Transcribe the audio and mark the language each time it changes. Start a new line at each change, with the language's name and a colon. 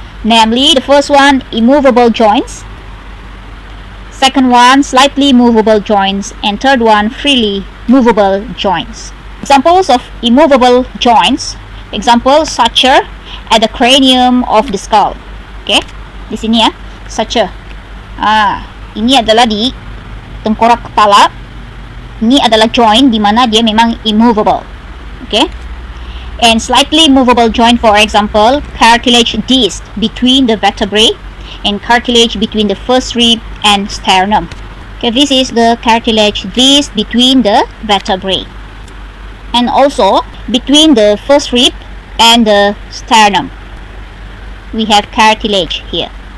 English: Namely, the first one, immovable joints. Second one, slightly movable joints. And third one, freely movable joints. Examples of immovable joints. Example, suture at the cranium of the skull.
Malay: Okay, di sini ya, suture. Ini adalah di tengkorak kepala. Ini adalah joint di mana dia memang immovable.
English: Okay, and slightly movable joint, for example, cartilage disc between the vertebrae and cartilage between the first rib and sternum. Okay, this is the cartilage disc between the vertebrae, and also between the first rib and the sternum we have cartilage here.